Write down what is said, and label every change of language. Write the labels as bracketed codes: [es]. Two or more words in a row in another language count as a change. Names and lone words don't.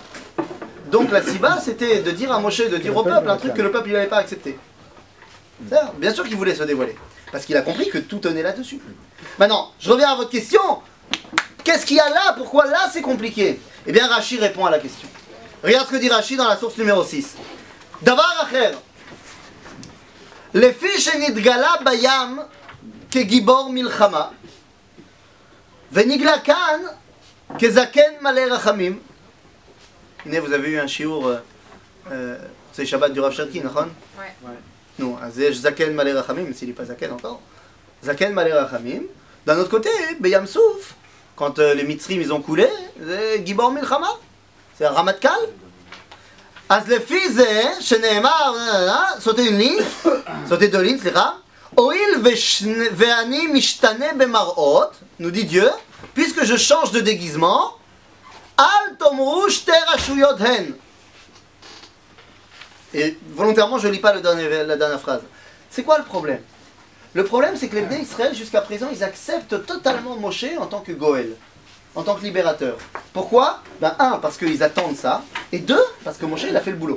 [fr] Donc la siba, c'était de dire à Moshe, de dire au peuple un truc que le peuple n'avait pas accepté. Bien sûr qu'il voulait se dévoiler. Parce qu'il a compris que tout tenait là-dessus. Maintenant, je reviens à votre question. Qu'est-ce qu'il y a là? Pourquoi là c'est compliqué? Eh bien, Rashi répond à la question. Regarde ce que dit Rashi dans la source numéro 6. [he] דבר אחר. לפי שנגלה בים כגבור מלחמה. ונגלה כאן כזקן מלא רחמים. [fr] Vous avez eu un shiur, c'est Shabbat du Rav Cherki, non? Ouais. Non, c'est [he] זקן מלא רחמים, [fr] mais s'il n'est pas Zaken encore. [he] זקן מלא רחמים. [fr] D'un autre côté, [he] בים סוף, [fr] quand les Mitzrim ils ont coulé, c'est [he] גבור מלחמה. [fr] C'est un Ramatkal. [he] אז לפי זה שנאמר, סוטה ליין, סוטה דולין, סליחה, הואיל ואני משתנה במראות, [fr] nous dit Dieu, puisque je change de déguisement, [he] אל תאמרו שתי רשויות הן. [fr] Et volontairement, je ne lis pas la dernière phrase. C'est quoi le problème? Le problème, c'est que les Bnei Israël, jusqu'à présent, ils acceptent totalement Moshe en tant que Goël, en tant que libérateur. Pourquoi? Ben, un, parce qu'ils attendent ça, et deux, parce que Moshe, il a fait le boulot.